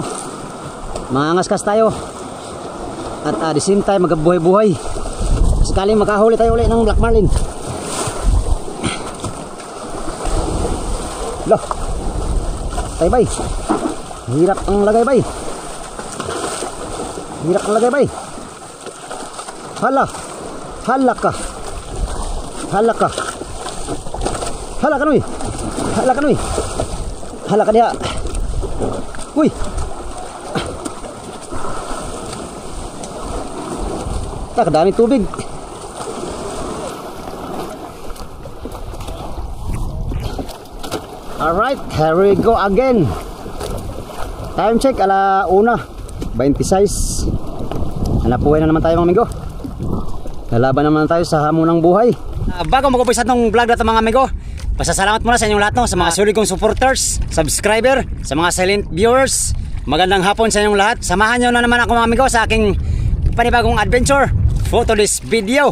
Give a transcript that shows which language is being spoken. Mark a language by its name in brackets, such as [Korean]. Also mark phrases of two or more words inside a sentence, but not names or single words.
[Filipino] Mangangaskas tayo. [English] At the same time [Filipino] magbuhay-buhay. Sakaling makahuli tayo ulit ng black marlin. Loh. Tay bay. Hirap ang lagay bay. Hirap ang lagay bay. Hala. Hala ka. Hala ka. [Cebuano] Hala ka nuy. Hala ka nuy. Hala ka diha. Uy. [Filipino] Kadaming tubig. [English] Alright, here we go again. Time check, 1:26. [Filipino] Hanapuhay na naman tayo mga amigo. Lalaban naman tayo sa hamon ng buhay. Bago mag-umpisa itong vlog na ito mga amigo, pasasalamat muna sa inyong lahat, no? Sa mga sulit kong supporters, subscriber, sa mga silent viewers. Magandang hapon sa inyong lahat. Samahan nyo na naman ako mga amigo sa aking panibagong adventure [English] for today's video.